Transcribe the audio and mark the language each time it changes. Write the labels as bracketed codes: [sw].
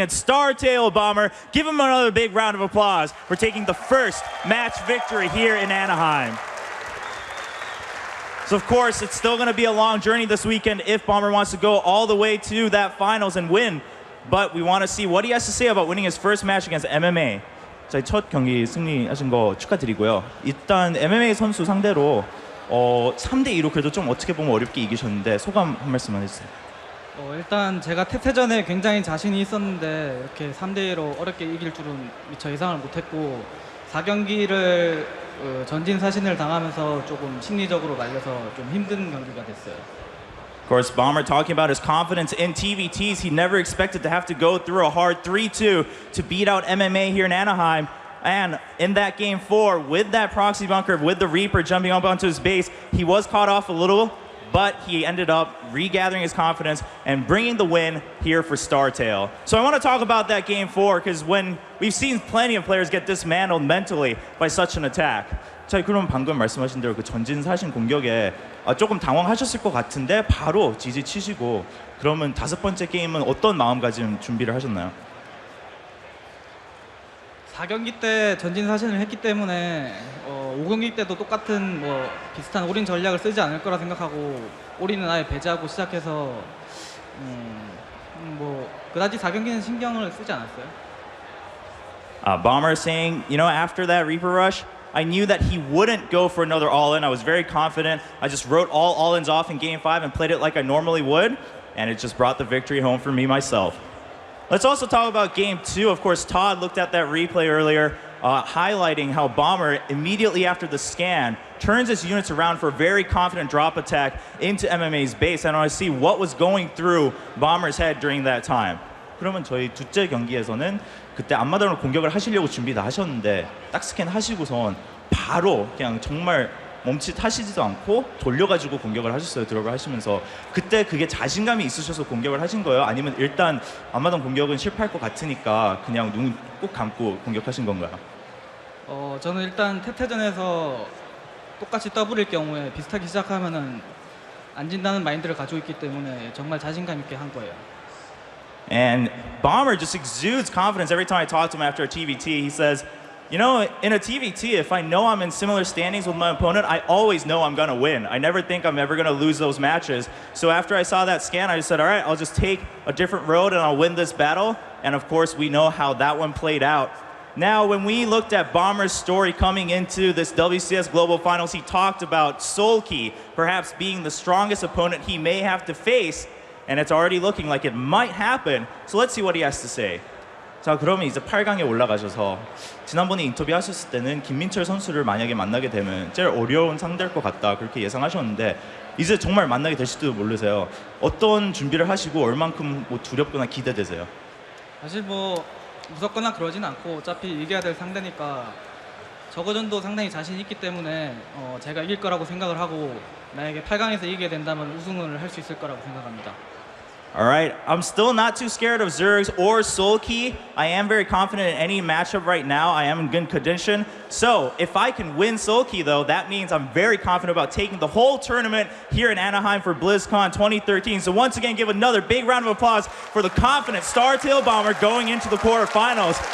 [en] It's Startail Bomber. Give him another big round of applause for taking the first match victory here in Anaheim. So of course, it's still going to be a long journey this weekend if Bomber wants to go all the way to that finals and win. But we want to see what he has to say about winning his first match against MMA. [ko] 저희 첫 경기 승리하신 거 축하드리고요. 일단 MMA 선수 상대로 3대2로 그래도 좀 어떻게 보면 어렵게 이기셨는데 소감 한 말씀만 해주세요. 일단 제가 태태전에 굉장히 자신이 있었는데 이렇게 3대2로 어렵게 이길 줄은 미처 예상을 못했고 4경기를 전진사신을 당하면서 조금 심리적으로 말려서 좀 힘든 경기가 됐어요. [en] Of course, Bomber talking about his confidence in TVTs. He never expected to have to go through a hard 3-2 to beat out MMA here in Anaheim. And in that game 4, with that proxy bunker, with the Reaper jumping up onto his base, he was caught off a little, but he ended up regathering his confidence and bringing the win here for Startail. So I want to talk about that game 4, because when we've seen plenty of players get dismantled mentally by such an attack. [ko] 자, 그럼 방금 말씀하신 대로 그 전진 사신 공격에 조금 당황하셨을 것 같은데 바로 지지 치시고 그러면 5번째 게임은 어떤 마음가짐 준비를 하셨나요? 4경기 때 전진사신을 했기 때문에 5경기 때도 똑같은 비슷한 올인 전략을 쓰지 않을 거라 생각하고 올인은 아예 배제하고 시작해서 그다지 4경기는 신경을 쓰지 않았어요. [en] Bomber saying, you know, after that Reaper rush, I knew that he wouldn't go for another all-in. I was very confident. I just wrote all all-ins off in Game 5 and played it like I normally would, and it just brought the victory home for me myself. Let's also talk about Game 2. Of course, Todd looked at that replay earlier, highlighting how Bomber, immediately after the scan, turns his units around for a very confident drop attack into MMA's base. And I want to see what was going through Bomber's head during that time. [ko] 그러면 저희 둘째 경기에서는 그때 앞마당으로 공격을 하시려고 준비 다 하셨는데 딱 스캔 하시고선 바로 그냥 정말 멈칫하시지도 않고 돌려가지고 공격을 하셨어요. 드롭을 하시면서 그때 그게 자신감이 있으셔서 공격을 하신 거예요? 아니면 일단 앞마당 공격은 실패할 것 같으니까 그냥 눈 꼭 감고 공격하신 건가요? 저는 일단 태태전에서 똑같이 더블일 경우에 비슷하게 시작하면은 안 진다는 마인드를 가지고 있기 때문에 정말 자신감 있게 한 거예요. [en] And Bomber just exudes confidence every time I talk to him after a TVT. He says, you know, in a TVT, if I know I'm in similar standings with my opponent, I always know I'm going to win. I never think I'm ever going to lose those matches. So after I saw that scan, I just said, all right, I'll just take a different road and I'll win this battle. And of course, we know how that one played out. Now, when we looked at Bomber's story coming into this WCS Global Finals, he talked about Soulkey perhaps being the strongest opponent he may have to face. And it's already looking like it might happen. So let's see what he has to say. [ko] 자, 그러면 이제 8강에 올라가셔서 지난번에 인터뷰 하셨을 때는 김민철 선수를 만약에 만나게 되면 제일 어려운 상대일 것 같다 그렇게 예상하셨는데 이제 정말 만나게 되실지도 모르세요. 어떤 준비를 하시고 얼만큼 두렵거나 기대되세요? 사실 무섭거나 그러진 않고 어차피 이겨야 될 상대니까 저거전도 상당히 자신 있기 때문에 제가 이길 거라고 생각을 하고 만약에 8강에서 이기게 된다면 우승을 할 수 있을 거라고 생각합니다. [en] All right, I'm still not too scared of Zergs or Soulkey. I am very confident in any matchup right now. I am in good condition. So if I can win Soulkey, though, that means I'm very confident about taking the whole tournament here in Anaheim for BlizzCon 2013. So once again, give another big round of applause for the confident Startail Bomber going into the quarterfinals.